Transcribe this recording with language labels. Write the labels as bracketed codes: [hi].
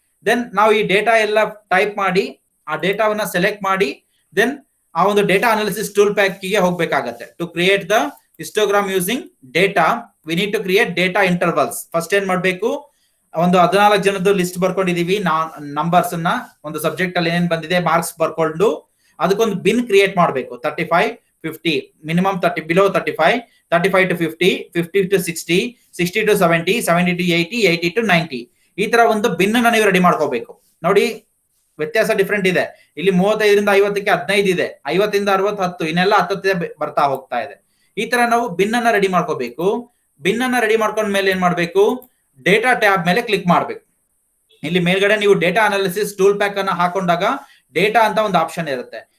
[kn] Then ನಾವು ಈ data ಎಲ್ಲ ಟೈಪ್ ಮಾಡಿ ಆ ಡೇಟಾವನ್ನ ಸೆಲೆಕ್ಟ್ ಮಾಡಿ ದೆನ್ ಆ ಒಂದು ಡೇಟಾ ಅನಾಲಿಸಿಸ್ ಟೂಲ್ ಪ್ಯಾಕ್ ಗೆ ಹೋಗ್ಬೇಕಾಗತ್ತೆ. [en] To create the histogram using data we need to create data intervals. [kn] First ಏನ್ ಮಾಡ್ಬೇಕು, ಒಂದು 14 ಜನದ್ದು ಲಿಸ್ಟ್ ಬರ್ಕೊಂಡಿದೀವಿ ನಂಬರ್ಸ್ ಅನ್ನ, ಒಂದು ಸಬ್ಜೆಕ್ಟ್ ಅಲ್ಲಿ ಏನೇನ್ ಬಂದಿದೆ ಮಾರ್ಕ್ಸ್ ಬರ್ಕೊಂಡು ಅದಕ್ಕೊಂದು ಬಿನ್ ಕ್ರಿಯೇಟ್ ಮಾಡಬೇಕು. [en] 35, 50, minimum 30, below 35, 35 to 50, 50 to 60, 60 to 70, 70 to 80, 80 to 90. [kn] ಈ ತರ ಒಂದು ಬಿನ್ ಅನ್ನ ನೀವು ರೆಡಿ ಮಾಡ್ಕೋಬೇಕು. ನೋಡಿ ವ್ಯತ್ಯಾಸ ಡಿಫ್ರೆಂಟ್ ಇದೆ. ಇಲ್ಲಿ 35ರಿಂದ 50ಕ್ಕೆ 15 ಇದೆ, 50ರಿಂದ 60 10, ಇನ್ನೆಲ್ಲ 10 ಬರ್ತಾ ಹೋಗ್ತಾ ಇದೆ. ಈ ತರ ನಾವು ಬಿನ್ ಅನ್ನ ರೆಡಿ ಮಾಡ್ಕೋಬೇಕು. ಬಿನ್ ಅನ್ನ ರೆಡಿ ಮಾಡ್ಕೊಂಡ್ಮೇಲೆ ಏನ್ ಮಾಡ್ಬೇಕು, ಡೇಟಾ ಟ್ಯಾಬ್ ಮೇಲೆ ಕ್ಲಿಕ್ ಮಾಡ್ಬೇಕು. ಇಲ್ಲಿ ಮೇಲ್ಗಡೆ ನೀವು ಡೇಟಾ ಅನಾಲಿಸಿಸ್ ಟೂಲ್ ಪ್ಯಾಕ್ ಅನ್ನ ಹಾಕೊಂಡಾಗ ಡೇಟಾ ಅಂತ ಒಂದು ಆಪ್ಷನ್ ಇರುತ್ತೆ.